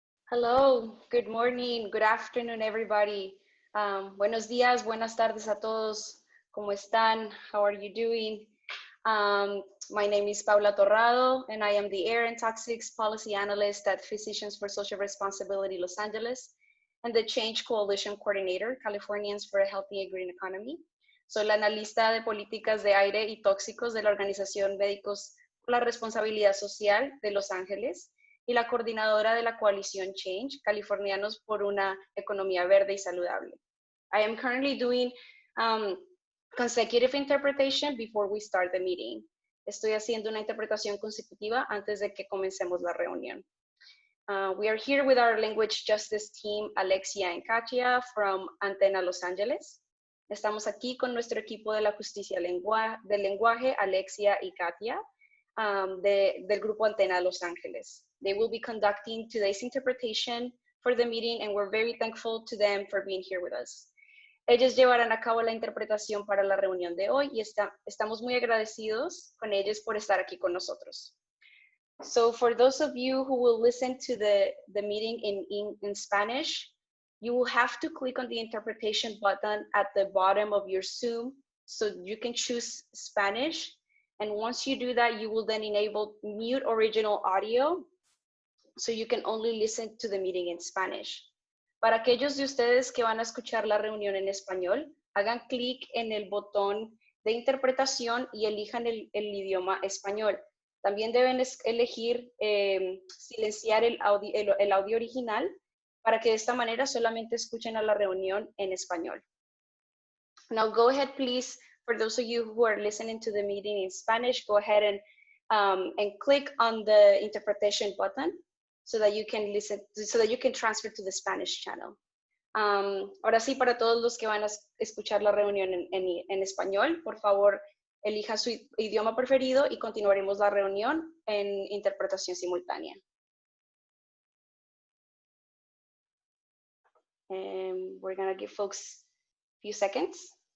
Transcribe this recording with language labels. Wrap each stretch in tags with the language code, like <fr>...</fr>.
<en>Hello, good morning, good afternoon, everybody.</en> <es>Buenos días, buenas tardes a todos. ¿Cómo están?</es> <en>How are you doing? My name is Paula Torrado, and I am the Air and Toxics Policy Analyst at Physicians for Social Responsibility Los Angeles and the Change Coalition Coordinator, Californians for a Healthy and Green Economy.</en> <es>Soy la analista de políticas de aire y tóxicos de la organización Médicos por la Responsabilidad Social de Los Ángeles y la coordinadora de la coalición Change, Californianos por una Economía Verde y Saludable.</es> <en>I am currently doing consecutive interpretation before we start the meeting.</en> <es>Estoy haciendo una interpretación consecutiva antes de que comencemos la reunión.</es> <en>We are here with our language justice team, Alexia and Katja from Antena, Los Angeles.</en> <es>Estamos aquí con nuestro equipo de la justicia del lenguaje, Alexia y Katja, del grupo Antena, Los Angeles.</es> <en>They will be conducting today's interpretation for the meeting, and we're very thankful to them for being here with us.</en> <es>Ellos llevarán a cabo la interpretación para la reunión de hoy y estamos muy agradecidos con ellos por estar aquí con nosotros.</es> <en>So for those of you who will listen to the meeting in Spanish, you will have to click on the interpretation button at the bottom of your Zoom so you can choose Spanish. And once you do that, you will then enable mute original audio so you can only listen to the meeting in Spanish.</en> <es>Para aquellos de ustedes que van a escuchar la reunión en español, hagan clic en el botón de interpretación y elijan el idioma español. También deben elegir silenciar el audio original para que de esta manera solamente escuchen a la reunión en español.</es> <en>Now go ahead, please, for those of you who are listening to the meeting in Spanish, go ahead and click on the interpretation button so that you can listen, so that you can transfer to the Spanish channel.</en> <es>Ahora sí, para todos los que van a escuchar la reunión en español, por favor, elija su idioma preferido y continuaremos la reunión en interpretación simultánea.</es> <en>And we're going to give folks a few seconds.</en>